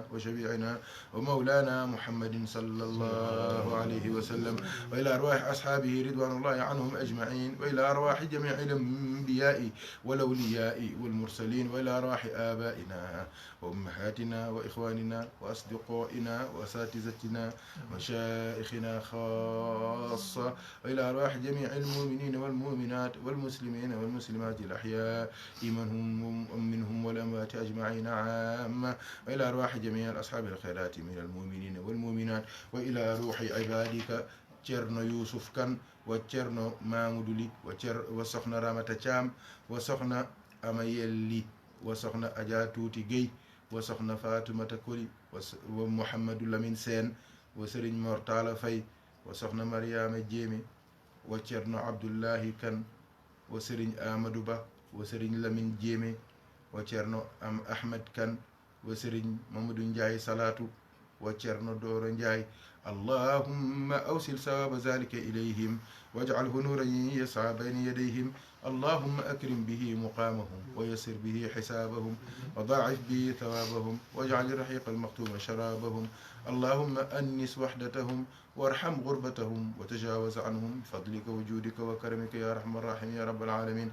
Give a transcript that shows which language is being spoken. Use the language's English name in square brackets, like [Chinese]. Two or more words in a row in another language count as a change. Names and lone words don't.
[Arabic] وشفيعنا ومولانا محمد صلى الله عليه وسلم، وإلى أرواح أصحابه رضوان الله عنهم أجمعين، وإلى أرواح جميع الأنبياء والأولياء والمرسلين، وإلى أرواح آبائنا وأمهاتنا وإخواننا وأصدقائنا وأساتذتنا ومشايخنا خاصة، وإلى أرواح جميع المؤمنين والمؤمنات والمسلمين والمسلمات الأحياء منهم والأموات أجمعين عامة، وإلى أرواح جميع أصحاب الخيرات من المؤمنين والمؤمنات، وإلى روح عبادك Ceerno Yuusuf Kan wa Ceerno Mamadou Ly wa soxna Ramata Thiam wa soxna Ama Yelli wa soxna Adja Tuuti Guèye wa soxna Fatoumata Koli wa Mouhamadou Lamine Sène wa Serigne Mor Talla Faye wa soxna Mariama Jéeme wa Ceerno Abdullahi Kan wa Serigne Amadou Ba wa Serigne Lamine Jéeme wa Ceerno Ahmed Kan wa Serigne Mamadou Ndiaye Salatu wa Ceerno Doro Ndiaye. اللهم أوصل ثواب ذلك إليهم واجعله نورا يسعى بين يديهم. اللهم أكرم به مقامهم ويسر به حسابهم وضاعف به ثوابهم واجعل الرحيق المختوم شرابهم. اللهم أنس وحدتهم وارحم غربتهم وتجاوز عنهم بفضلك وجودك وكرمك يا أرحم الراحمين يا رب العالمين.